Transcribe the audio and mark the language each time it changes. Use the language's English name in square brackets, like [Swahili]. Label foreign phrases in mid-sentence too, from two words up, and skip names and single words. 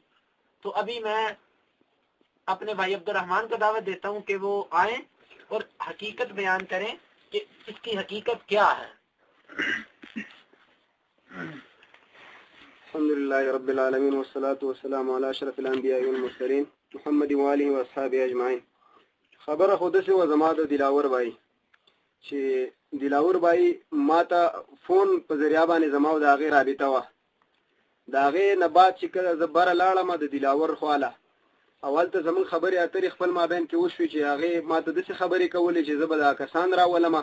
[Urdu] تو ابھی میں اپنے بھائی عبد الرحمان کو دعوت دیتا ہوں کہ وہ آئیں اور حقیقت بیان کریں کہ اس کی حقیقت کیا ہے. [Arabic] الحمدللہ رب العالمین والصلاة والسلام علی اشرف الانبیاء والمرسلین محمد و آلہ و اصحابہ اجمعین. [Pashto] خبر خود سے و زما د دلاور بھائی چې دلاور بھائی ما ته فون په ذریعہ باندې زما او د هغې رابطه وه. د هغې نه بعد چې کله زه بره لاړم د دلاور خواله اول ته زمونږ خبرې اترې خپل مابین کې وشوې چې هغې ما ته داسې خبرې کولې چې زه به دا کسان راولم.